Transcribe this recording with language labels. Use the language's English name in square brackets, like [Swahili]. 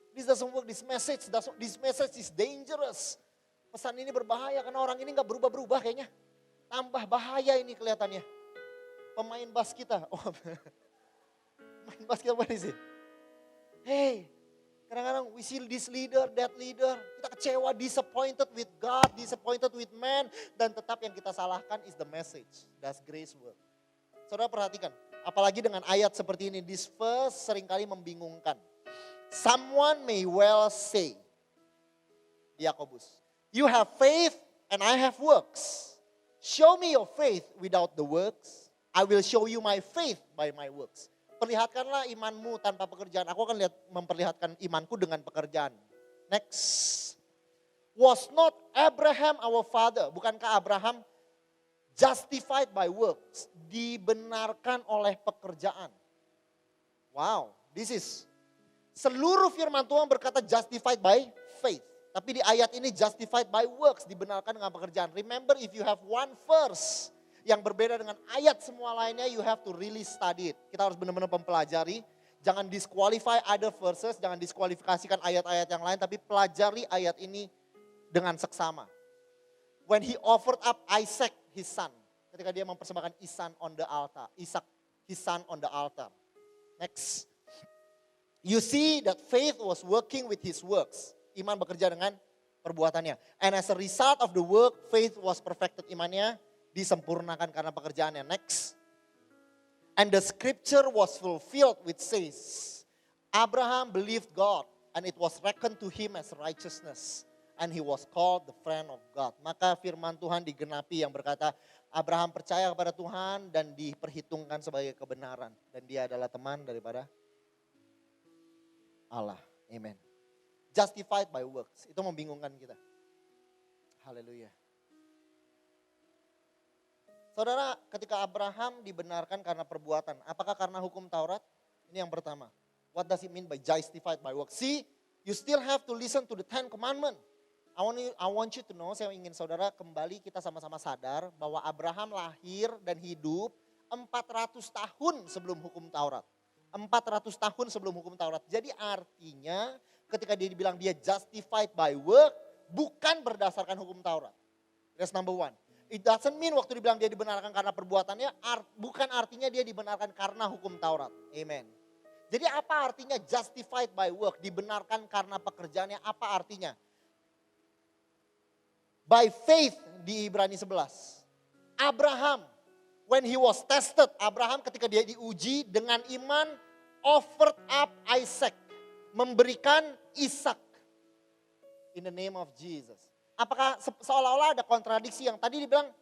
[English] This doesn't work, this message is dangerous. [Indonesian] Pesan ini berbahaya karena orang ini gak berubah-berubah kayaknya. Tambah bahaya ini kelihatannya. Pemain bas kita. Pemain bas kita [English] what is it? Hey, kadang-kadang we see this leader, that leader. [Indonesian] Kita kecewa, [English] disappointed with God, disappointed with man. [Indonesian] Dan tetap yang kita salahkan [English] is the message. Does grace work? [Indonesian] Saudara perhatikan, apalagi dengan ayat seperti ini. [English] This verse [Indonesian] seringkali membingungkan. [English] Someone may well say, Yakobus, you have faith and I have works. Show me your faith without the works. I will show you my faith by my works. [Indonesian] Perlihatkanlah imanmu tanpa pekerjaan. Aku akan memperlihatkan imanku dengan pekerjaan. [English] Next. Was not Abraham our father? Bukankah Abraham justified by works? [Indonesian] Dibenarkan oleh pekerjaan. [English] Wow, this is. [Indonesian] Seluruh firman Tuhan berkata [English] justified by faith. [Indonesian] Tapi di ayat ini [English] justified by works, [Indonesian] dibenarkan dengan pekerjaan. [English] Remember if you have one verse [Indonesian] yang berbeda dengan ayat semua lainnya, [English] you have to really study it. [Indonesian] Kita harus benar-benar mempelajari. Jangan [English] disqualify other verses, [Indonesian] jangan diskualifikasikan ayat-ayat yang lain, tapi pelajari ayat ini dengan seksama. [English] When he offered up Isaac, his son. [Indonesian] Ketika dia mempersembahkan Ishak [English] on the altar. Ishak, his son on the altar. Next. You see that faith was working with his works. [Indonesian] Iman bekerja dengan perbuatannya. [English] And as a result of the work, faith was perfected. [Indonesian] Imannya disempurnakan karena pekerjaannya. [English] Next. And the scripture was fulfilled which says, Abraham believed God and it was reckoned to him as righteousness. And he was called the friend of God. [Indonesian] Maka firman Tuhan digenapi yang berkata, Abraham percaya kepada Tuhan dan diperhitungkan sebagai kebenaran. Dan dia adalah teman daripada Allah. Amen. [English] Justified by works. [Indonesian] Itu membingungkan kita. Haleluya. Saudara, ketika Abraham dibenarkan karena perbuatan, apakah karena hukum Taurat? Ini yang pertama. [English] What does it mean by justified by works? See, you still have to listen to the 10 commandments. I want you to know, [Indonesian] saya ingin saudara kembali kita sama-sama sadar bahwa Abraham lahir dan hidup 400 tahun sebelum hukum Taurat. 400 tahun sebelum hukum Taurat. Jadi artinya ketika dia dibilang dia [English] justified by work, [Indonesian] bukan berdasarkan hukum Taurat. [English] That's number one. It doesn't mean [Indonesian] waktu dibilang dia dibenarkan karena perbuatannya, bukan artinya dia dibenarkan karena hukum Taurat. Amen. Jadi apa artinya [English] justified by work? [Indonesian] Dibenarkan karena pekerjaannya, apa artinya? [English] By faith [Indonesian] di Ibrani 11. [English] Abraham, when he was tested, Abraham [Indonesian] ketika dia diuji dengan iman, [English] offered up Isaac. [Indonesian] Memberikan Ishak [English] in the name of Jesus. [Indonesian] Apakah seolah-olah ada kontradiksi yang tadi dibilang